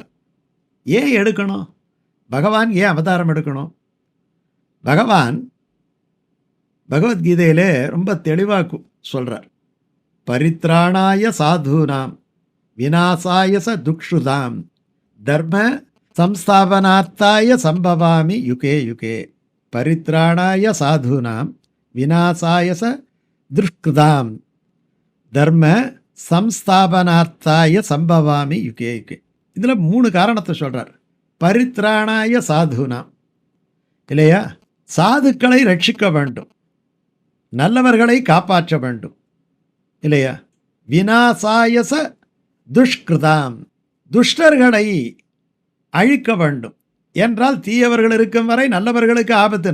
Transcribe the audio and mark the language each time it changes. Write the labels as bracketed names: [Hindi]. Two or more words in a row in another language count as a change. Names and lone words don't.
[Tamil] ஏன் எடுக்கணும்? பகவான் ஏன் அவதாரம் எடுக்கணும்? பகவான் பகவத்கீதையிலே ரொம்ப தெளிவாக சொல்கிறார். [Sanskrit] परित्राणाय साधूनां विनाशाय दुक्षुतां धर्म संस्थापनार्थाय सम्भवामि युगे युगे. परित्राणाय साधूनां विनाशाय दुष्कृतां धर्म संस्थापनार्थाय सम्भवामि युगे युगे. [Tamil] இதில் 3 காரணத்தை சொல்கிறார். [Sanskrit] परित्राणाय साधूनाम् [Tamil] இல்லையா, சாதுக்களை ரட்சிக்க வேண்டும், நல்லவர்களை காப்பாற்ற வேண்டும் இல்லையா. [Sanskrit] विनाशायच दुष्कृताम्, [Tamil] துஷ்டர்களை அழிக்க வேண்டும் என்றால் தீயவர்கள் இருக்கும் வரை நல்லவர்களுக்கு ஆபத்து.